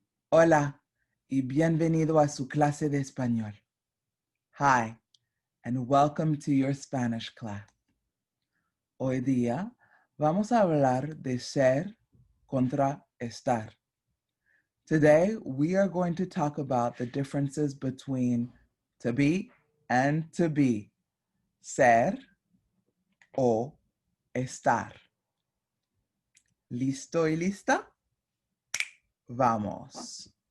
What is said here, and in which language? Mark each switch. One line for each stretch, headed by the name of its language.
Spanish: Hola y bienvenido a su clase de español.
English: Hi, and welcome to your Spanish class.
Spanish: Hoy día vamos a hablar de ser contra estar.
English: Today we are going to talk about the differences between to be and to be.
Spanish: Ser o estar. ¿Listo y lista? Vamos.